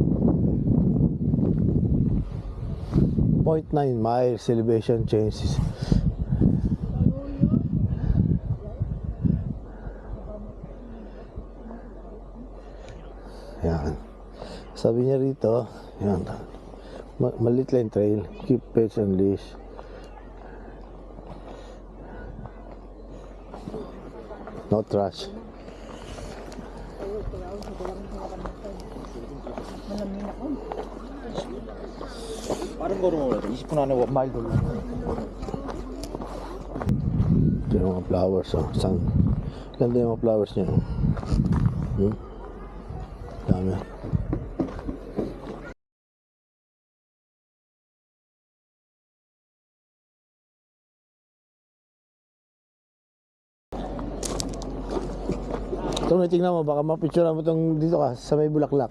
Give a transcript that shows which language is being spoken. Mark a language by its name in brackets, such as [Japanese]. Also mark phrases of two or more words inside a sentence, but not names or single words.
[English] 0.9 miles elevation changes. [Filipino] Yan. Sabi niya rito, yan. Malit lang yung trail. [English] Keep pets on leash. No trash. [Korean] 빠른 걸음으로 20분 안에 원마일 돌려. [Filipino] Ito yung mga flowers, oh. Saan? Ganda yung mga flowers niya. Dami. Ito, may tingnan mo, baka mapicturean mo itong dito ka, sa may bulaklak.